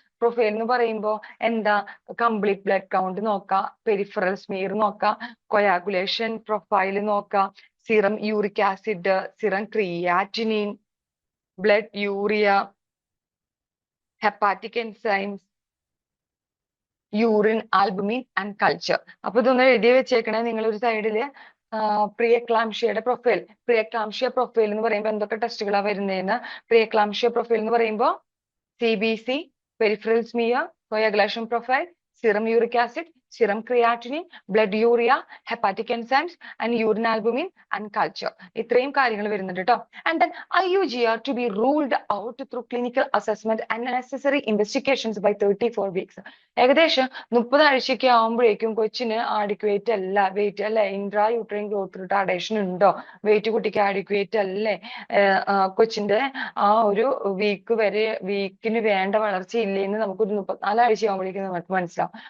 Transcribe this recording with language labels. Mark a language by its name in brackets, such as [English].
[English] profile [Malayalam] എന്ന് പറയുമ്പോ എന്താ? [English] Complete blood count നോക്കുക, peripheral smear നോക്കുക, coagulation profile നോക്കുക, serum uric acid, serum creatinine, blood urea, hepatic enzymes, urine albumin and culture. [Malayalam] അപ്പൊ ഇതൊന്ന് എഴുതി വെച്ചേക്കണേ നിങ്ങൾ ഒരു സൈഡില്. പ്രിയക്ലാംഷ്യയുടെ പ്രൊഫൈൽ, പ്രിയക്ലാംഷ്യ പ്രൊഫൈൽ എന്ന് പറയുമ്പോൾ എന്തൊക്കെ ടെസ്റ്റുകളാണ് വരുന്നതെന്ന്. [English] preeclampsia profile [Malayalam] എന്ന് പറയുമ്പോൾ [English] CBC, peripheral smear, coagulation profile, serum uric acid, serum creatinine, blood urea, hepatic enzymes and urine albumin and culture. [Malayalam] ഇത്രയും കാര്യങ്ങൾ വരുന്നുണ്ട് കേട്ടോ. [English] And then IUGR to be ruled out through clinical assessment and necessary investigations by 34 weeks. [Malayalam] ഏകദേശം 30 ആഴ്ചയ്ക്ക് ആവുമ്പോഴേക്കും കൊച്ചിന് adequate അല്ല wait, അല്ലെ? Intra uterine growth retardation ഉണ്ടോ, വെയിറ്റ് കുട്ടിക്ക് adequate അല്ലേ, കൊച്ചിന്റെ ആ ഒരു വീക്കിന് വേണ്ട വളർച്ച ഇല്ലേന്ന് നമുക്കൊരു 34 ആഴ്ച ആവുമ്പോഴേക്കും നമുക്ക് മനസ്സിലാവും.